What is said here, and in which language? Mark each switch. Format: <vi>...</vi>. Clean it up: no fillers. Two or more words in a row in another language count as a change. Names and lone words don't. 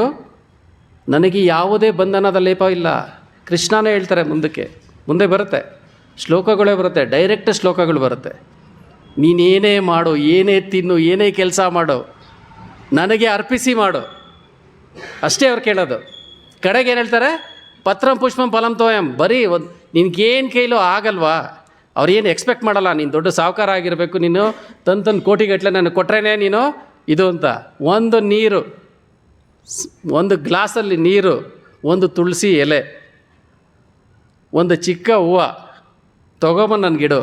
<kn>ನನಗೆ ಯಾವುದೇ ಬಂಧನದ ಲೇಪ ಇಲ್ಲ. ಕೃಷ್ಣನೇ ಹೇಳ್ತಾರೆ, ಮುಂದೆ ಬರುತ್ತೆ, ಶ್ಲೋಕಗಳೇ ಬರುತ್ತೆ, ಡೈರೆಕ್ಟ್ ಶ್ಲೋಕಗಳು ಬರುತ್ತೆ. ನೀನೇನೇ ಮಾಡು, ಏನೇ ತಿನ್ನು, ಏನೇ ಕೆಲಸ ಮಾಡು, ನನಗೆ ಅರ್ಪಿಸಿ ಮಾಡು, ಅಷ್ಟೇ ಅವ್ರು ಕೇಳೋದು. ಕಡೆಗೆ ಏನು ಹೇಳ್ತಾರೆ?</kn> <sa>ಪತ್ರಂ ಪುಷ್ಪಂ ಫಲಂ ತೋಯಂ.</sa> <kn>ಬರೀ ನಿನ್ಗೇನು ಕೈಲೋ ಆಗಲ್ವಾ? ಅವ್ರೇನು ಎಕ್ಸ್ಪೆಕ್ಟ್ ಮಾಡಲ್ಲ. ನೀನು ದೊಡ್ಡ ಸಾಹುಕಾರ ಆಗಿರಬೇಕು, ನೀನು ತಂದು ಕೋಟಿಗಟ್ಟಲೆ ನನಗೆ ಕೊಟ್ರೇನೆ ನೀನು ಇದು ಅಂತ. ಒಂದು ನೀರು, ಒಂದು ಗ್ಲಾಸಲ್ಲಿ ನೀರು, ಒಂದು ತುಳಸಿ ಎಲೆ, ಒಂದು ಚಿಕ್ಕ ಹೂವು ತೊಗೊಬಂದು ನನಗಿಡು.</kn>